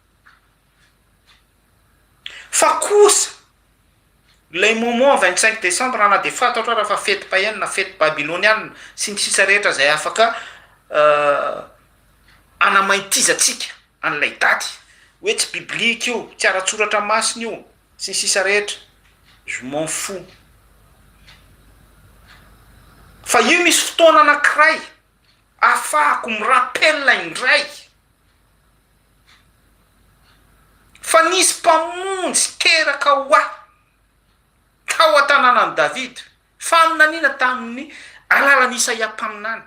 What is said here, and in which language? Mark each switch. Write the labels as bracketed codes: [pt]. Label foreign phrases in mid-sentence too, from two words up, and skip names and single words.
[mg] Fa kosa lay moment [fr] 25 décembre [mg] na de fantatra raha fa fety païenne na fety babyloniana sy ny sisa rehetra zay afaka anamaitizatsika an'ilay daty hoe tsy biblika io, tsy ara-tsoratra masina io sy ny sisa rehetra, [fr] je m'en fous. [mg] Fa io misy fotoana anankiray ahafahako mirapelina indray fa nisy mpamonjy teraka ho ahy tao an-tanànan'i David, faminaniana tamin'ny alalan'i Isaia mpaminany.